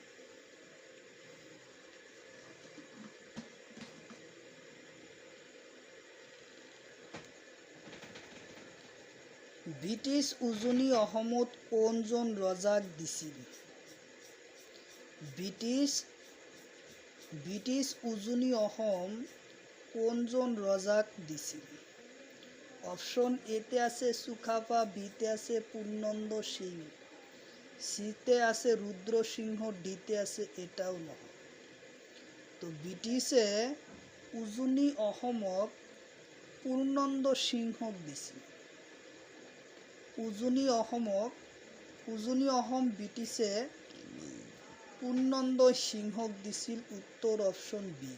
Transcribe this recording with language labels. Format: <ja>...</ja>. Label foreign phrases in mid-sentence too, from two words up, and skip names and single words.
<as>ব্ৰিটিছ উজনি অসমত কোনজন ৰজাক দিছিল? ব্ৰিটিছ উজনি অসম কোনজন ৰজাক দিছিল? অপশন এতে আছে চুকাফা, বিতে আছে পূৰ্ণন্দ সিং, সিতে আছে রুদ্র সিংহ, ডিতে আছে এটাও নহয়। তো ব্ৰিটিছে উজনি অসমক পূৰ্ণন্দ সিংহক দিছিল। উজনি অসম ব্ৰিটিছে পূৰ্ণন্দ সিংহক দিছিল, উত্তৰ অপশন বি।</as>